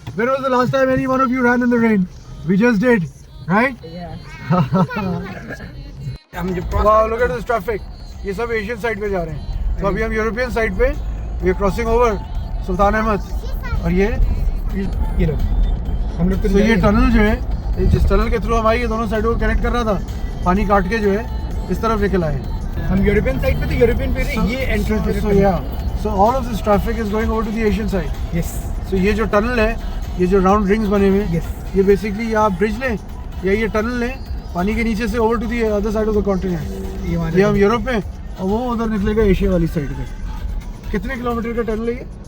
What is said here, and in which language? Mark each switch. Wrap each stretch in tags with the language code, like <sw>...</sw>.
<en>When was the last time any one of you ran in the rain? We just did, right? Yeah. Wow, look at this traffic.</en> <hi>ये सब Asian side पे जा रहे हैं। तो अभी हम यूरोपियन साइड पे,</hi> <en>we are crossing over</en> <hi>सुल्तान अहमद। और ये लो हम लोग तो ये टनल जो है, जिस टनल के थ्रू हम आए, ये दोनों साइडों को कनेक्ट कर रहा था, पानी काट के जो है इस तरफ निकल आए। हम यूरोपियन साइड पे थे, यूरोपियन पे ये entrance.</hi> <en>So all of this traffic is going over to the Asian side. Yes.</en> <hi>So ये जो टनल है, ये जो राउंड रिंग्स बने हुए हैं,</hi> <en>Yes.</en> <hi>ये बेसिकली या आप ब्रिज लें या ये टनल लें पानी के नीचे से</hi> <en>Over to the other side of the continent.</en> <hi>ये हम यूरोप में और वो उधर निकलेगा एशिया वाली साइड पे। कितने किलोमीटर का टनल है ये?</hi>